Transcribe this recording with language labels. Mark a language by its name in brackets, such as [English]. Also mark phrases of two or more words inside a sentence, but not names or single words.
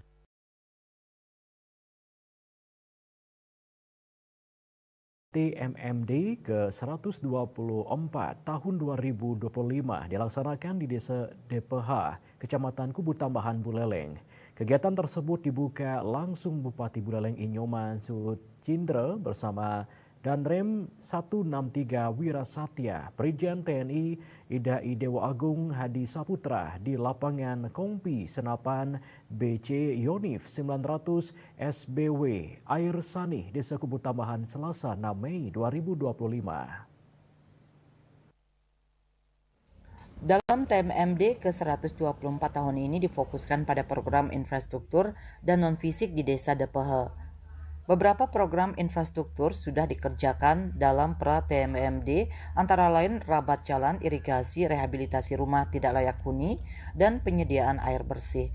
[Indonesian] TMMD ke-124 tahun 2025 dilaksanakan di Desa DPH, Kecamatan Kubu Tambahan Buleleng. Kegiatan tersebut dibuka langsung Bupati Buleleng Inyoman Sucindra bersama Danrem 163 Wirasatya, Brigjen TNI Idai Dewa Agung Hadi Saputra di lapangan Kompi Senapan BC Yonif 900 SBW Air Sanih Desa Kubu Tambahan Selasa 6 Mei 2025. Dalam TMMD ke-124 tahun ini difokuskan pada program infrastruktur dan non-fisik di Desa DPH. Beberapa program infrastruktur sudah dikerjakan dalam pra-TMMD, antara lain rabat jalan, irigasi, rehabilitasi rumah tidak layak huni, dan penyediaan air bersih.